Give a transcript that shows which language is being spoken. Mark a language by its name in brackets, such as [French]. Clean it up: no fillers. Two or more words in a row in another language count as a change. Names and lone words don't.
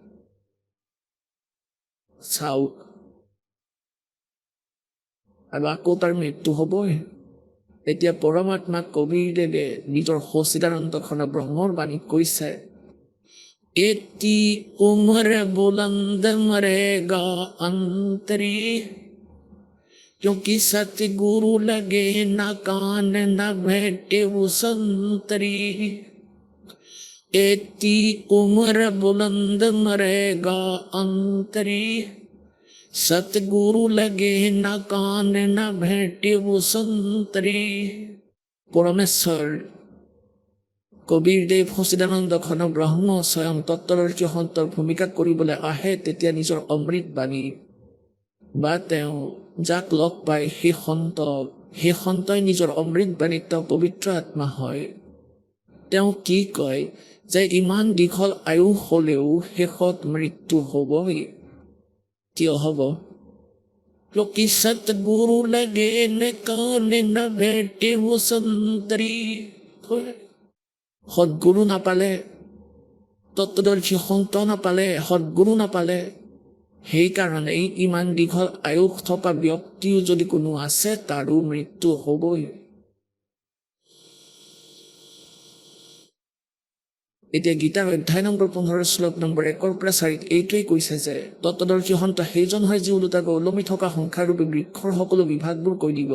[Assamese] চাওক, আৰু আকৌ তাৰ মৃত্যু হ'বই। এতিয়া পৰমাত্মা কবিৰদেৱে নিজৰ সচিদানন্দখনৰ ব্ৰহ্মৰ বাণীত কৈছে, [Hindi] एती उम्र बुलंद मरेगा अंतरी, क्योंकि सतगुरु लगे न कान न बैठे वो संतरी। एती उम्र बुलंद मरेगा अंतरी, सतगुरु लगे न कान न बैठे वो संतरी। [Assamese] পৰমেশ্বৰ কবিৰদেৱ সচিদানন্দ ঘন ব্ৰহ্ম স্বয়ং তত্ত্বদৰ্শী সন্তৰ ভূমিকা কৰিবলৈ আহে, তেতিয়া নিজৰ অমৃত বাণী বা তেওঁ যাক লগ পায় সেই সন্তই নিজৰ অমৃত বাণীত তেওঁ পবিত্ৰ আত্মা হয়। তেওঁ কি কয় যে ইমান দীঘল আয়ু হ'লেও শেষত মৃত্যু হ'বই। কিয় হ'ব? [Hindi] क्योंकि सतगुरु लगे न कान न बैठे वो संतरी। [Assamese] সদ্গুৰু নাপালে, তত্ত্বদৰ্শী সন্ত নাপালে, সদ্গুৰু নাপালে, সেইকাৰণেই ইমান দীঘল আয়ুস থকা ব্যক্তিও যদি কোনো আছে, তাৰো মৃত্যু হ'বই। এতিয়া গীতাৰ অধ্যায় নম্বৰ 15 শ্লোক নম্বৰ 1 পৰা 4 এইটোৱেই কৈছে যে তত্ত্বদৰ্শী সন্ত সেইজন হয় যি ওলোটাকৈ ওলমি থকা সংসাৰৰূপী বৃক্ষৰ সকলো বিভাগবোৰ কৈ দিব।